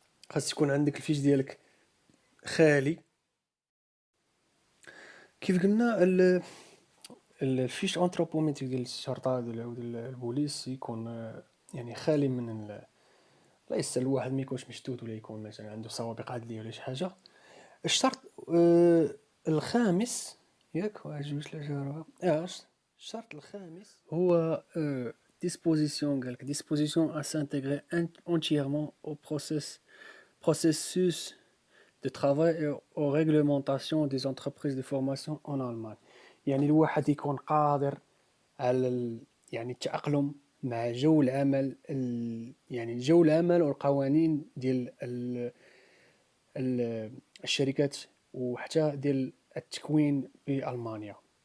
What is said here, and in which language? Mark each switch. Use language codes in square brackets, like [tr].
[ar] خاص يكون عندك الفيش ديالك خالي. كيف قلنا الفيش انثروبوميتريك ديال الشرطه ديال البوليس يكون يعني خالي من الله يسر الواحد ما يكونش مشتوت ولا يكون مثلا عنده سوابق عدليه ولا شي حاجه. الشرط الخامس ياك، واحد جوج ثلاثة أربعة الشرط الخامس هو [fr] disposition [ar] قالك [fr] disposition à s'intégrer entièrement au processus de travail et aux réglementations des entreprises de formation en Allemagne. [ar] يعني الواحد يكون قادر على يعني التأقلم مع جو العمل يعني جو العمل والقوانين ديال الشركات وحتى ديال التكوين بألمانيا.